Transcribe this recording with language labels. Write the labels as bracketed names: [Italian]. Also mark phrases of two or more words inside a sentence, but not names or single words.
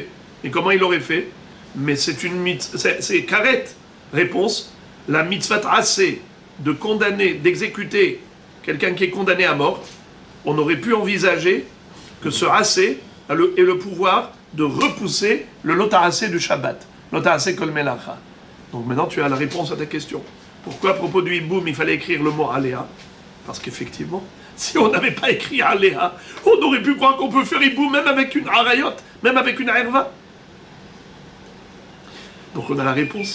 [French] Et comment il l'aurait fait? Mais c'est une mitzvah, c'est karet. Réponse, la mitzvah assez de condamner, d'exécuter quelqu'un qui est condamné à mort, on aurait pu envisager que ce assez ait le pouvoir de repousser le lotaracé du Shabbat, [Hebrew] לא תעשה כל מלאכה. [French] Donc maintenant tu as la réponse à ta question. Pourquoi à propos du hiboum il fallait écrire le mot aléa? Parce qu'effectivement, si on n'avait pas écrit aléa, on aurait pu croire qu'on peut faire hiboum même avec une arayot, même avec une herva. Donc on a la réponse.